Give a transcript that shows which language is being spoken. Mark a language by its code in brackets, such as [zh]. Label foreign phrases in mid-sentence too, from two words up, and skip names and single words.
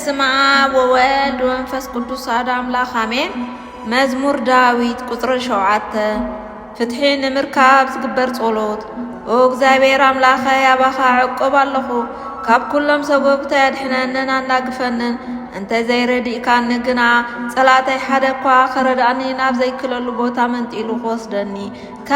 [gez] በስመ አብ ወወልድ ወመንፈስ ቅዱስ አሐዱ አምላክ አሜን። [ti] መዝሙር ዳዊት ቁጥር 7 ፍትሒ ንምርካብ ዝግበር ጸሎት። ኦ እግዚአብሔር አምላኸይ አባኻ ዕቆብ ኣለኹ ካብ ኩሎም ሰጎብታ ያድሕነንን ኣናግፈንን እንተ ዘይረዲእካኒ ግና ጸላተይ ሓደ እኳ ከረዳእኒ ናብ ዘይክለሉ ቦታ መንጢሉ ክወስደኒ ከም